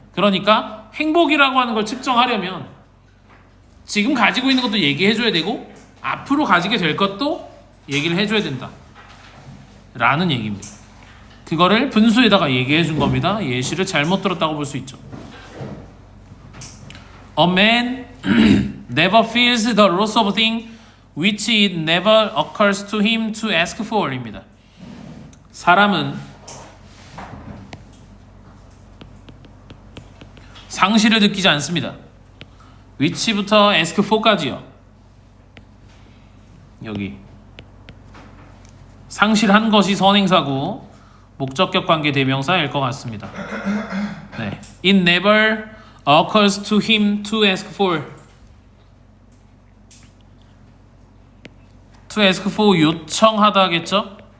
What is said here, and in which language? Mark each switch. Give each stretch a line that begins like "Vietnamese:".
Korean: 그러니까 행복이라고 하는 걸 측정하려면 지금 가지고 있는 것도 얘기해줘야 되고 앞으로 가지게 될 것도 얘기를 해줘야 된다 라는 얘기입니다. 그거를 분수에다가 얘기해 준 겁니다. 예시를 잘못 들었다고 볼 수 있죠.
English: A man never feels the loss of a thing which it never occurs to him to ask for 입니다.
Korean: 사람은 상실을 느끼지 않습니다. which부터
English: ask for
Korean: 까지요. 여기 상실한 것이 선행사고 목적격 관계 대명사일 것 같습니다. 네.
English: It never occurs to him to ask for. to ask for
Korean: 요청하다 하겠죠?